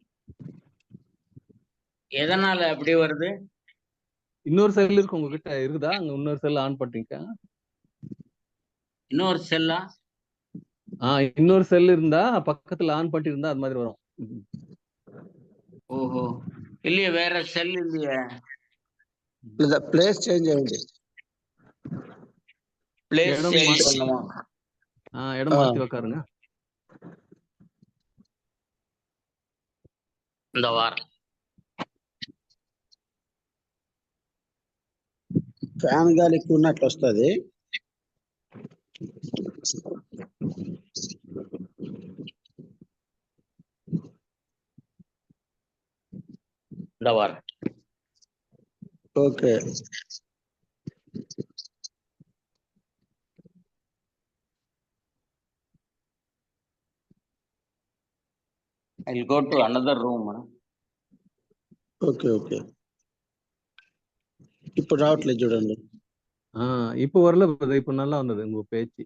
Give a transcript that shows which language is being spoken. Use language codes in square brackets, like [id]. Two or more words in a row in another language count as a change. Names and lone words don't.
[ta] எதனால அப்படி வருது? இன்னொரு செல் இருக்கு உங்ககிட்ட இருக்குதா? அங்க இன்னொரு செல் ஆன் பண்ணிட்டீங்க? இன்னொரு செல்லா? இன்னொரு செல் இருந்தா பக்கத்துல ஆன் பண்ணிட்டு இருந்தா அது மாதிரி வரும். ஓஹோ, இல்லையே, வேற செல் இல்லையே. [en] place change [te] అయ్యింది. [en] place change [ta] பண்ணுமா? இடம் மாத்தி உட்காருங்க. இந்த வாரம் [te] ఫ్యాన్ గాలి ఎక్కువ ఉన్నట్లు వస్తుంది. [ta] இந்த வாரம் [te] ఓకే. [en] I'll go to another room. [te] ఓకే ఓకే. ఇప్పుడు రావట్లేదు చూడండి. [ta] இப்போ வரல brother. இப்போ நல்லா வந்தது உங்க பேச்சு.